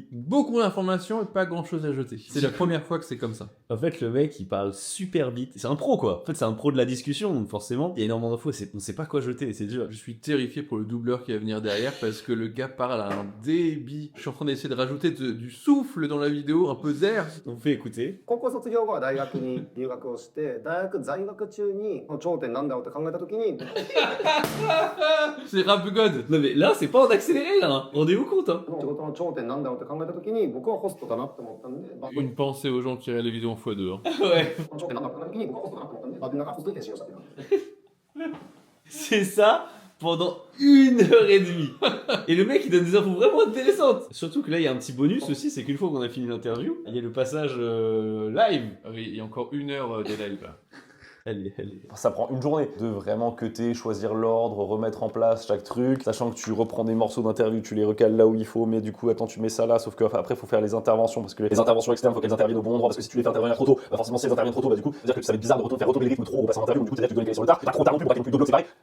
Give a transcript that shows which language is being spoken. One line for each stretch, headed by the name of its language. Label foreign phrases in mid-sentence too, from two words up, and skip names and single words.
French: Beaucoup d'informations et pas grand chose à jeter. C'est la première fois que c'est comme ça. En fait, le mec, il parle super vite. C'est un pro, quoi. En fait, c'est un pro de la discussion, donc forcément, il y a énormément d'infos. On sait pas quoi jeter, c'est dur. Je suis terrifié pour le doubleur qui va venir derrière parce que le gars parle à un débit. Je suis en train d'essayer de rajouter du souffle dans la vidéo, un peu d'air. On fait écouter.
Japanese: 高校卒業後は大学に留学をして大学在学中に頂点なんだろうって考えた時に
French: C'est
English: Rap God.
French: Non, mais là, c'est pas en accéléré, là. Hein. Rendez-vous compte, hein.
Japanese: 仕事の頂点なんだろうって考えた時に僕はホストだなって思ったんで、
French: Une pensée aux gens qui regardent les vidéos en x2. Hein. Ouais.
Japanese: 頂点なんだろうって考えた時に僕はホストだなって思ったんで、なんかホストに転身をしたっていうの。
French: C'est ça pendant 1h30. Et le mec, il donne des infos vraiment intéressantes. Surtout que là, il y a un petit bonus aussi, c'est qu'une fois qu'on a fini l'interview, il y a le passage live. Ah oui, il y a encore 1 heure de live là. Allez. Ça prend une journée de vraiment cutter, choisir l'ordre, remettre en place chaque truc, sachant que tu reprends des morceaux d'interview, tu les recales là où il faut, mais du coup, attends, tu mets ça là, sauf qu'après, il faut faire les interventions, parce que les interventions externes, il faut qu'elles interviennent au bon endroit, parce que si tu les fais intervenir trop tôt, bah forcément, si elles interviennent trop tôt, bah du coup, c'est-à-dire que ça va être bizarre de faire retourner le rythme trop au passant d'interview, du coup, tu dois décaler sur le tard, pas trop tard non plus, pour pas qu'il y ait plus de blocs, c'est pareil.